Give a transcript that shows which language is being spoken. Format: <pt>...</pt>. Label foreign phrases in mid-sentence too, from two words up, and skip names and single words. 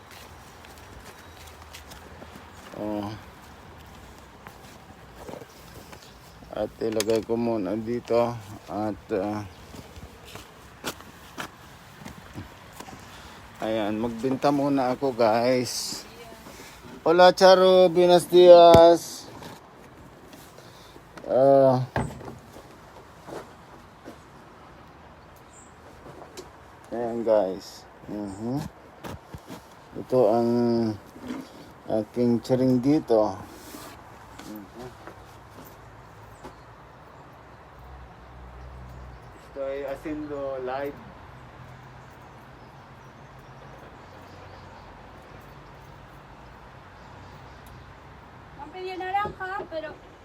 <tl>At ilagay ko muna dito at ayan, magbenta muna ako guys.</tl> <es>Hola Charo, buenos días.</es> <tl>Ayan guys. Ito ang aking chiringuito.</tl> <es>Estoy haciendo live. Pedí naranja, pero</es>